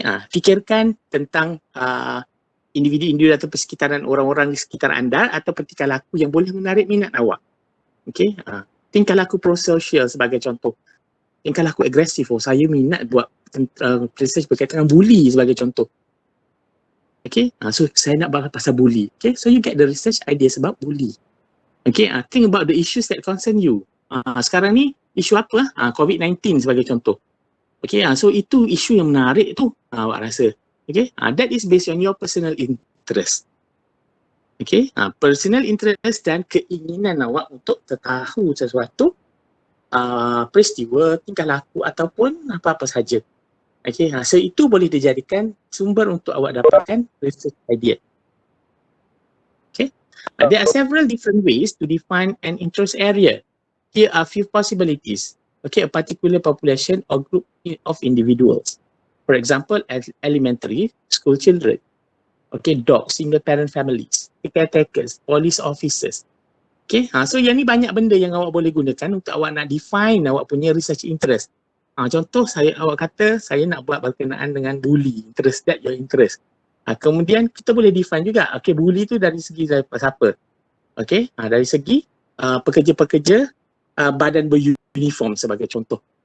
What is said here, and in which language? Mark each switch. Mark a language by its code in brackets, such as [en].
[ms] Fikirkan tentang individu-individu atau persekitaran orang-orang di sekitar anda atau tingkah laku yang boleh menarik minat awak. Tingkah laku prososial sebagai contoh. Kalau aku agresif, saya minat buat research berkaitan dengan bully sebagai contoh. Okay, so saya nak bahas pasal bully. [en] Okay, so you get the research idea [ms] sebab [en] bully. Okay, think about the issues that concern you. [ms] Sekarang ni isu apa? COVID-19 sebagai contoh. Okay, so itu isu yang menarik tu awak rasa. [en] Okay, that is based on your personal interest. [ms] Okay, personal interest dan keinginan awak untuk tahu sesuatu peristiwa, tingkah laku ataupun apa-apa saja. Okay, so itu boleh dijadikan sumber untuk awak dapatkan research idea. [en] Okay, there are several different ways to define an interest area. Here are few possibilities. Okay, a particular population or group of individuals. For example, elementary school children. Okay, dogs, single parent families, caretakers, police officers. [ms] Okay, so yang ni banyak benda yang awak boleh gunakan untuk awak nak define awak punya research interest. Contoh awak kata saya nak buat berkenaan dengan bully, [en] interest that your interest. [ms] Kemudian kita boleh define juga, okay, bully tu dari segi siapa? Okay, dari segi pekerja-pekerja badan beruniform sebagai contoh.